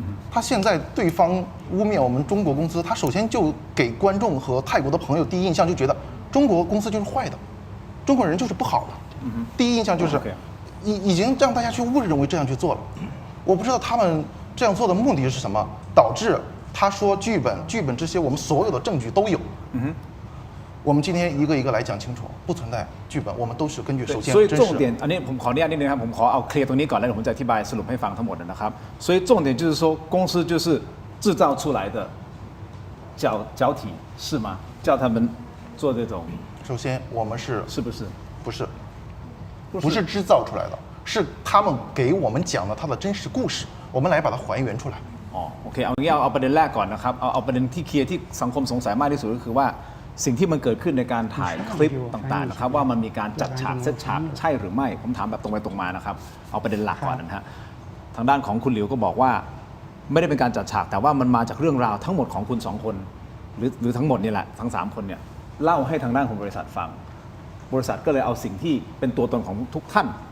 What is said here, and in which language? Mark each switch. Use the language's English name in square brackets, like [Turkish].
[Chinese] 他现在对方污蔑我们中国公司，他首先就给观众和泰国的朋友第一印象就觉得中国公司就是坏的，中国人就是不好的。第一印象就是已经让大家去误认为这样去做了。我不知道他们这样做的目的是什么，导致他说剧本这些我们所有的证据都有。我们今天一个一个来讲清楚，不存在剧本，我们都是根据首先。所以重点， [Thai] อันนี้ผมขออนุญาตนิดนึงครับผมขอเอาเคลียร์ตรงนี้ก่อนแล้วเดี๋ยวผมจะอธิบายสรุปให้ฟังทั้งหมดนะครับ [Chinese] 所以重点就是说公司就是制造出来的脚体是吗？叫他们做这种。首先我们是不是？不是制造出来的，是他们给我们讲了他的真实故事，我们来把它还原出来。 [Thai] โอเคเอางี้เอาประเด็นแรกก่อนนะครับเอาประเด็นที่เคลียร์ที่สังคมสงสัยมากที่สุดก็คือว่าสิ่งที่มันเกิดขึ้นในการถ่ายคลิปต่างๆนะครับว่ามันมีการจัดฉากเซตฉากใช่หรือไม่ผมถามแบบตรงไปตรงมานะครับเอาประเด็นหลักก่อนนะฮะทางด้านของคุณหลิวก็บอกว่าไม่ได้เป็นการจัดฉากแต่ว่ามันมาจากเรื่องราวทั้งหมดของคุณ2คนหรือทั้งหมดนี่แหละทั้ง3คนเนี่ยเล่าให้ทางด้านของบริษัทฟังบริษัทก็เลยเอาสิ่งที่เป็นตัวตนของทุกท่าน